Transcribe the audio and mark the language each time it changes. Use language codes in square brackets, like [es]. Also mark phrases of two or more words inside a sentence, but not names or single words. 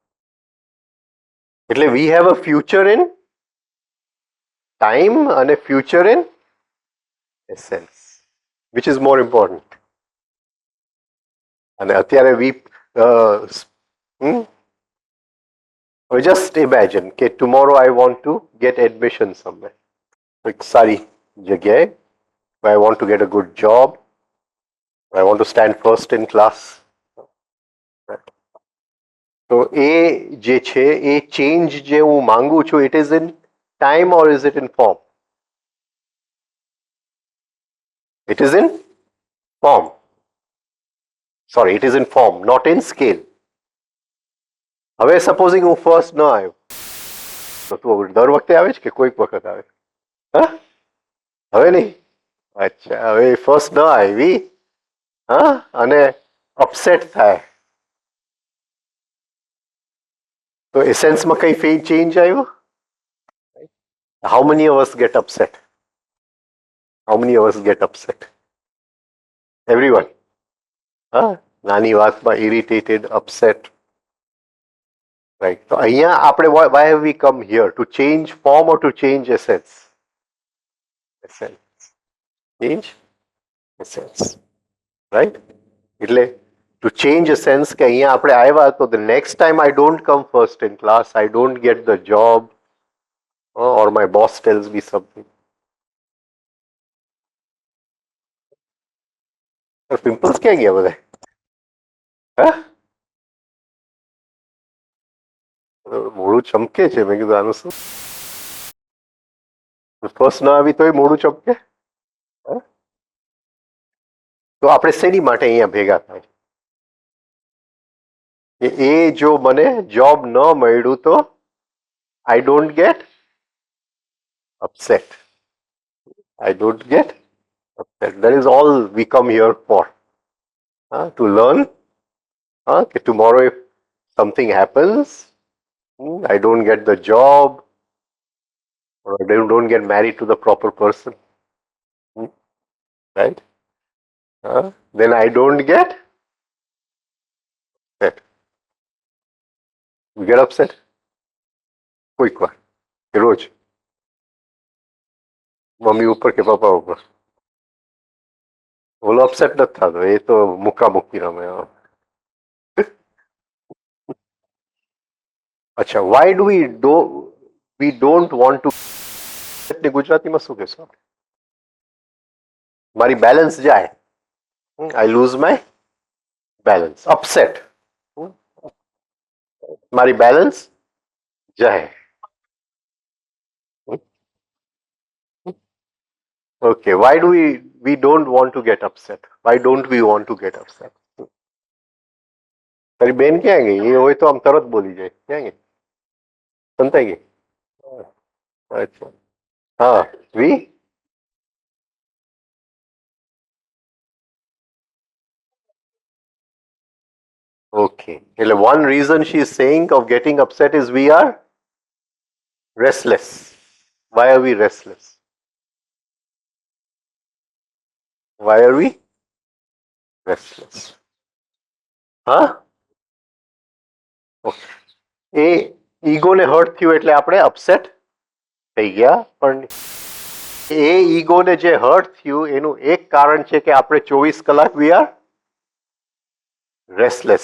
[en] એટલે we have a future in time અને future in essence. which is more important? [gu] અને અત્યારે [en] we just imagine કે tomorrow I want to get admission somewhere, [gu] એક સારી જગ્યાએ. [en] I want to get a good job. I want to stand first in class. [gu] તો એ જે છે એ ચેન્જ જે હું માંગુ છું, [en] it is in time or is it in form? It is in form. Sorry, it is in form, not in scale. [gu] હવે સપોઝિંગ હું ફર્સ્ટ ન આવ્યો, તો તું દર વખતે આવે છે કે કોઈક વખત આવે? હવે નહીં. અચ્છા, હવે ફર્સ્ટ ન આવી અને અપસેટ થાય, તો એસેન્સમાં કઈ ચેન્જ આવ્યો? [en] How many of us get upset? How many of us get upset? Everyone. [gu] નાની વાતમાં [en] irritated, upset. Right. [gu] તો અહીંયા આપણે [en] why have we come here? To change form or to change essence? Essence. Change essence. Right? એટલે to change essence [gu] કે અહીંયા આપણે આવ્યા તો [en] the next time I don't come first in class, I don't get the job, or my boss tells me something. [gu] પિમ્પલ્સ ક્યાં ગયા બધા? હા, મોડું ચમકે છે. મેં કીધું આનું શું? ફર્સ્ટ ના આવી તોય મોડું ચમકે. તો આપણે શેની માટે અહીંયા ભેગા થાય? એ જો મને જોબ ન મળ્યું તો [en] I don't get upset. I don't get upset. That is all we come here for. To learn. Tomorrow if something happens, I don't get the job or I don't get married to the proper person, right? Then I don't get upset. You get upset? [gu] કોઈક વાર કે રોજ મમ્મી ઉપર કે પપ્પા ઉપર ઓલો અપસેટ નથી થતો, એ તો મુક્કી રમે. અચ્છા, [en] why do we don't want to [gu] ગુજરાતીમાં શું કહેશો? મારી બેલેન્સ જાય, [en] I lose my balance. Upset. [gu] મારી બેલેન્સ જાય. [en] Okay, why do we don't want to get upset? Why don't we want to get upset? [gu] તારી બેન ક્યાં ગઈ? એ હોય તો આમ તરત બોલી જાય. ક્યાં ગઈ? સંતાઈ ગઈ? અચ્છા. [en] હા, we okay. એટલે one reason she is saying of getting upset is we are restless. Why are we restless? Why are we restless? હા? Okay. [gu] એ ઈગોને હર્ટ થયું એટલે આપણે અપસેટ થઈ ગયા. પણ એ ઈગોને જે હર્ટ થયું એનું એક કારણ છે કે આપણે 24 કલાક [en] we are restless.